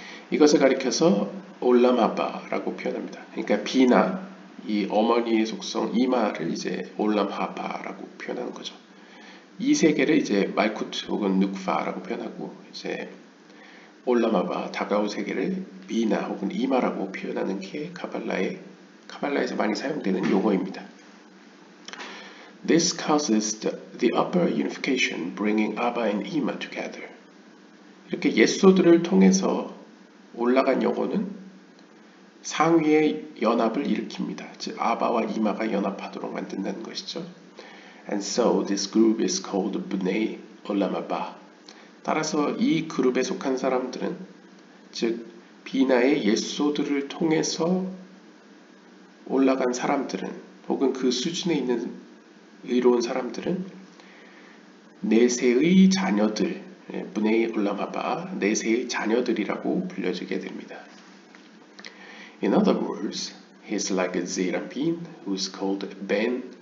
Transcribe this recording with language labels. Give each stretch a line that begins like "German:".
Korean: 이것을 가리켜서 올람하바라고 표현합니다. 그러니까 비나 이 어머니의 속성 이마를 이제 올람하바라고 표현하는 거죠. 이 세계를 이제 말쿠트 혹은 누크파라고 표현하고, 이제 올람하바 다가올 세계를 비나 혹은 이마라고 표현하는 게 카발라에서 많이 사용되는 용어입니다.
English: This causes the upper unification, bringing Abba and Ima together.
Korean: 이렇게 예소드를 통해서 올라간 영혼은 상위의 연합을 일으킵니다. 즉 아바와 이마가 연합하도록 만든다는 것이죠.
English: And so this group is called Bnei Olam Haba.
Korean: 따라서 이 그룹에 속한 사람들은, 즉 비나의 예소드를 통해서 올라간 사람들은, 혹은 그 수준에 있는 의로운 사람들은 내세의 자녀들, Bnei Olam Haba, 내세의 자녀들이라고 불려지게 됩니다.
English: In other words, he is like a Zerapin who is called Ben